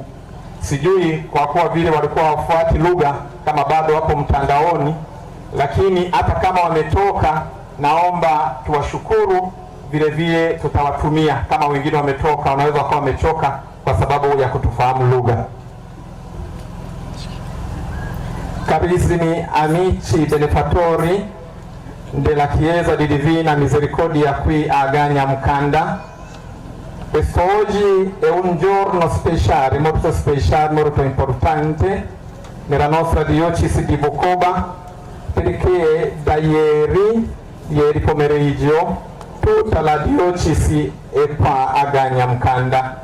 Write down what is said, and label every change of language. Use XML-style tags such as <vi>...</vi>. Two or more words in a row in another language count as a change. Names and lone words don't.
<sw>Sijui kwa kuwa vile walikuwa wafuati lugha kama bado wapo mtandaoni, lakini hata kama wametoka, naomba tuwashukuru vile vile, tutawatumia kama wengine wametoka, wanaweza wakawa wamechoka kwa sababu ya kutufahamu lugha.</sw> <it>Carissimi amici benefattori della Chiesa di Divina Misericordia qui a Gagnamkanda, questo oggi è un giorno speciale, molto importante nella nostra diocesi di Bukoba, perché da ieri pomeriggio tutta la diocesi è qua a Gagnamkanda.</it>